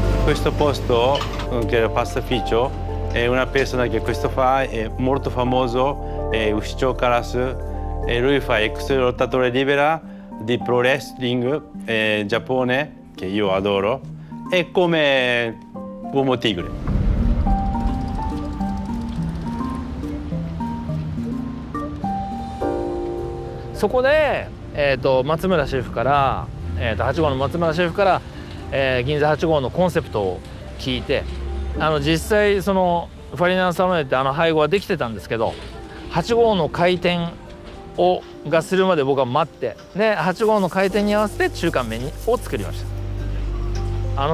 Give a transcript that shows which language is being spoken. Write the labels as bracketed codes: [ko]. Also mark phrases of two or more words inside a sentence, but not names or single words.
[it] questo posto, che è il pastificio, è una persona che questo fa, è molto famoso, è Ushicho Karasu, e lui fa ex lottatore libera di [en] pro wrestling [it] Giappone, che io adoro, è come Uomo Tigre. [ja] そこで、松村シェフから、8号の松村シェフから、銀座8号のコンセプトを聞いて、実際そのファリナンサロネって配合はできてたんですけど、8号の開店がするまで僕は待って、で8号の開店に合わせて中華麺を作りました。